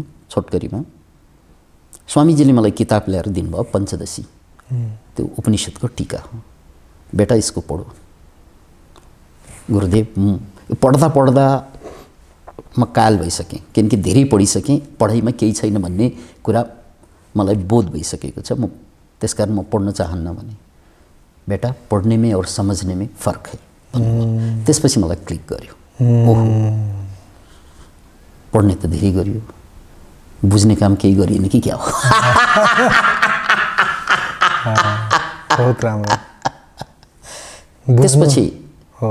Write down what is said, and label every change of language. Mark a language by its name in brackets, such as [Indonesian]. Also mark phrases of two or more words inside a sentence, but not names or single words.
[Nepali] छोटकरीमा स्वामीजीले मलाई किताब ल्याएर दिनुभयो, पञ्चदशी, त्यो उपनिषदको टीका हो। बेटा यसको पढो। गुरुदेव पढ्दा पढ्दा म काल भइसकेँ, किनकि धेरै पढिसकेँ, पढाइमा केही छैन भन्ने कुरा मलाई बोध भइसकेको छ। म त्यसकारण म पढ्न चाहन्न भने। [Hindi] बेटा पढ़ने में और समझने में फ़र्क है। [Nepali] त्यसपछि मलाई क्लिक गर्यो। ओहो, पढ्ने त धेरै गरियो, बुझ्ने काम केही गरिएन कि क्या हो। बहुत राम्रो। त्यसपछि हो